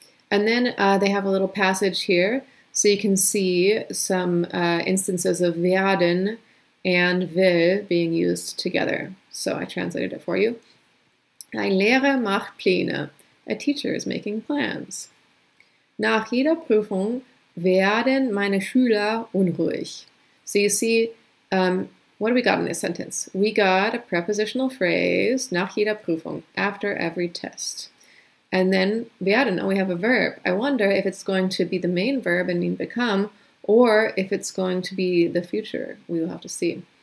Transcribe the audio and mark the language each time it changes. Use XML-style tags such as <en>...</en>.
<en>And then they have a little passage here, so you can see some instances of werden and will being used together. So I translated it for you.</en> <de>Ein Lehrer macht Pläne.</de> <en>A teacher is making plans.</en> <de>Nach jeder Prüfung werden meine Schüler unruhig.</de> <en>So you see, what do we got in this sentence? We got a prepositional phrase,</en> <de>nach jeder Prüfung,</de> <en>after every test. And then werden, we have a verb. I wonder if it's going to be the main verb and mean become, or if it's going to be the future. We will have to see.</en>